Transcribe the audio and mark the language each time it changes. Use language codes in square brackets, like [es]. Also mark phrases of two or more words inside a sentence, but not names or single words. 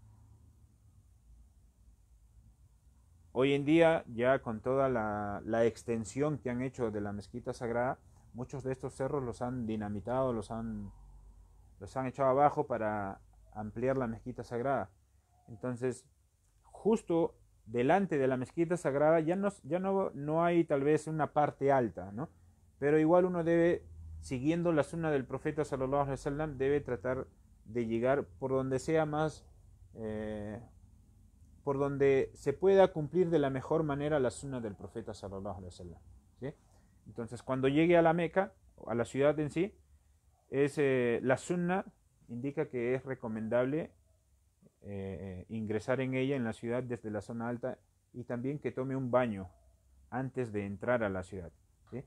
[es] Hoy en día, ya con toda la extensión que han hecho de la mezquita sagrada, muchos de estos cerros los han dinamitado, los han echado abajo para ampliar la mezquita sagrada. Entonces, justo delante de la mezquita sagrada no hay tal vez una parte alta, ¿no? Pero igual uno debe, siguiendo la sunna del profeta [ar] صلى الله عليه وسلم, [es] debe tratar de llegar por donde sea más, por donde se pueda cumplir de la mejor manera la sunna del profeta [ar] صلى الله عليه وسلم, [es] ¿sí? Entonces, cuando llegue a la Meca, a la ciudad en sí, la sunna indica que es recomendable ingresar en ella, en la ciudad, desde la zona alta, y también que tome un baño antes de entrar a la ciudad, ¿sí?